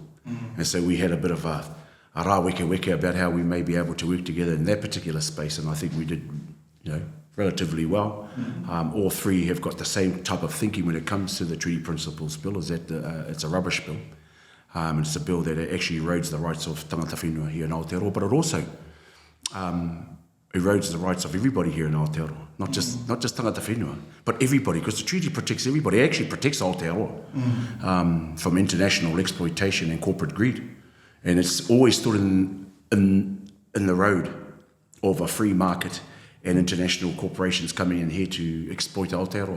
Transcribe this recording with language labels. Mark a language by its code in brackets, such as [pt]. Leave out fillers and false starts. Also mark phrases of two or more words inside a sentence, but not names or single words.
[en] And so we had a bit of a rā about how we may be able to work together in that particular space, and I think we did, relatively well. All three have got the same type of thinking when it comes to the Treaty Principles Bill, is that it's a rubbish bill. And it's a bill that actually erodes the rights of [mi] tangata whenua [en] here in Aotearoa, but it also erodes the rights of everybody here in Aotearoa, not just [mi] tangata whenua, [en] but everybody, because the treaty protects everybody. It actually protects Aotearoa from international exploitation and corporate greed. And it's always stood in the road of a free market and international corporations coming in here to exploit Aotearoa.